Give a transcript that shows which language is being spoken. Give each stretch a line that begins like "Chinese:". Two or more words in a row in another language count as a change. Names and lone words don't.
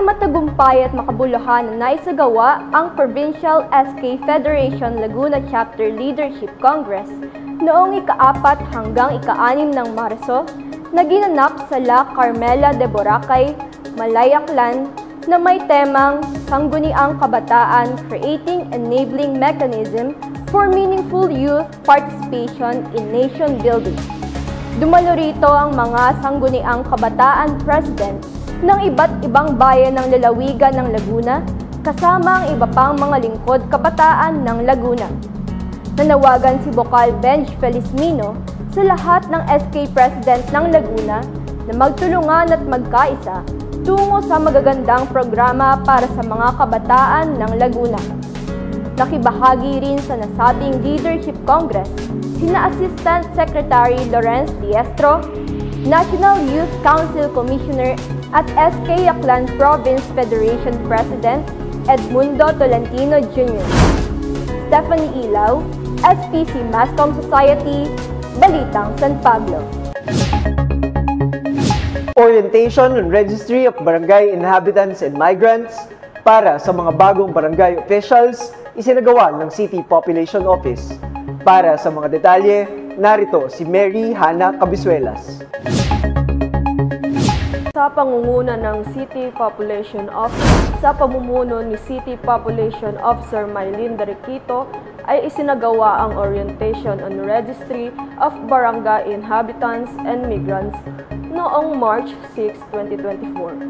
Filipino: matagumpay at makabuluhan na naisagawa ang Provincial SK Federation Laguna Chapter Leadership Congress noong ika-4 hanggang ika-6 ng Marso na ginanap sa La Carmela de Boracay, Malayaklan na may temang Sangguniang Kabataan Creating Enabling Mechanism for Meaningful Youth Participation in Nation Building. Dumalo rito ang mga Sangguniang Kabataan President ng iba't ibang bayan ng lalawigan ng Laguna, kasama ang iba pang mga lingkod kabataan ng Laguna. Nanawagan si Bokal Benj Felizmino sa lahat ng SK President ng Laguna na magtulungan at magkaisa tungo sa magagandang programa para sa mga kabataan ng Laguna. Nakibahagi rin sa nasabing Leadership Congress sina Assistant Secretary Lawrence Diestro, National Youth Council Commissioner at SK Aklan Province Federation President Edmundo Tolentino Jr. Stephanie Ilaw, SPC Mascom Society, Balitang San Pablo. Orientation on Registry of Barangay Inhabitants and Migrants para sa mga bagong barangay officials isinagawa ng City Population Office. Para sa mga detalye, narito si Mary Hana Cabisuelas. Sa pangunguna ng City Population Office, sa pamumuno ni City Population Officer Maylin Deriquito, ay isinagawa ang Orientation on Registry of Barangay Inhabitants and Migrants noong March 6, 2024.